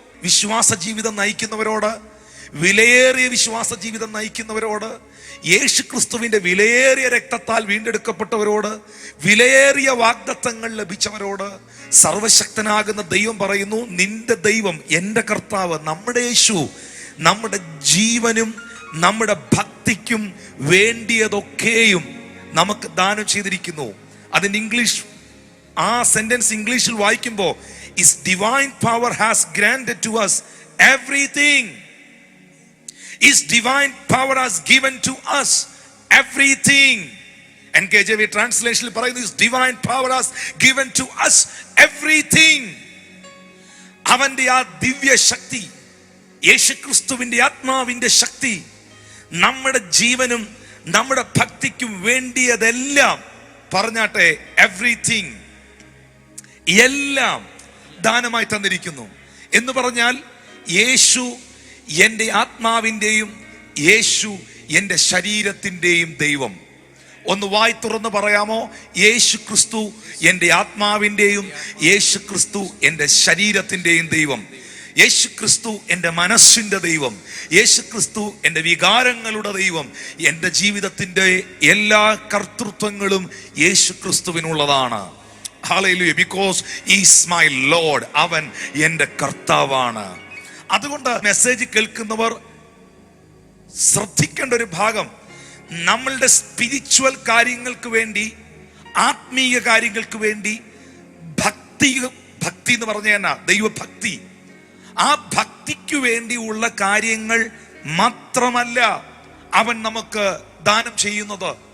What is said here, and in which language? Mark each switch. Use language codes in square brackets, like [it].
[ml] വിശ്വാസ ജീവിതം നയിക്കുന്നവരോട്, വിലയേറിയ വിശ്വാസ ജീവിതം നയിക്കുന്നവരോട്, യേശുക്രിസ്തുവിന്റെ വിലയേറിയ രക്തത്താൽ വീണ്ടെടുക്കപ്പെട്ടവരോട്, വിലയേറിയ വാഗ്ദത്തങ്ങൾ ലഭിച്ചവരോട് സർവശക്തനാകുന്ന ദൈവം പറയുന്നു: നിന്റെ ദൈവം, എൻ്റെ കർത്താവ്, നമ്മുടെ യേശു നമ്മുടെ ജീവനും നമ്മുടെ ഭക്തിക്കും വേണ്ടിയതൊക്കെയും നമുക്ക് ദാനം ചെയ്തിരിക്കുന്നു. അതിന് ഇംഗ്ലീഷ്, ആ സെന്റൻസ് ഇംഗ്ലീഷിൽ വായിക്കുമ്പോൾ [en] His divine power has granted to us everything. His divine power has given to us everything. NKJV translation [ml] പറയുന്നു [en] His divine power has given to us everything. [ml] അവന്റെ ആ ദിവ്യ ശക്തി, യേശുക്രിസ്തുവിന്റെ ആത്മാവിന്റെ ശക്തി നമ്മുടെ ജീവനും നമ്മുടെ ഭക്തിക്കും വേണ്ടിയതെല്ലാം, പറഞ്ഞാട്ടെ, എവ്രിതിങ്, എല്ലാം ദാനമായി തന്നിരിക്കുന്നു. എന്ന് പറഞ്ഞാൽ യേശു എൻ്റെ ആത്മാവിൻ്റെയും യേശു എൻ്റെ ശരീരത്തിൻ്റെയും ദൈവം. ഒന്ന് വായി തുറന്ന് പറയാമോ? യേശു ക്രിസ്തു എൻ്റെ ആത്മാവിൻ്റെയും യേശു ക്രിസ്തു എൻ്റെ ശരീരത്തിൻ്റെയും ദൈവം. യേശു ക്രിസ്തു എൻ്റെ മനസ്സിൻ്റെ ദൈവം. യേശു ക്രിസ്തു എൻ്റെ വികാരങ്ങളുടെ ദൈവം. എൻ്റെ ജീവിതത്തിൻ്റെ എല്ലാ കർത്തൃത്വങ്ങളും യേശു ക്രിസ്തുവിനുള്ളതാണ്. [en] Hallelujah, because he is my Lord. [ml] അവൻ എൻ്റെ കർത്താവാണ്. അതുകൊണ്ട് മെസ്സേജ് കേൾക്കുന്നവർ ശ്രദ്ധിക്കേണ്ട ഒരു ഭാഗം, നമ്മളുടെ സ്പിരിച്വൽ കാര്യങ്ങൾക്ക് വേണ്ടി, ആത്മീയ കാര്യങ്ങൾക്ക് വേണ്ടി ഭക്തി എന്ന് പറഞ്ഞാൽ ദൈവഭക്തി, ആ ഭക്തിക്ക് വേണ്ടിയുള്ള കാര്യങ്ങൾ മാത്രമല്ല അവൻ നമുക്ക് ദാനം ചെയ്യുന്നത്.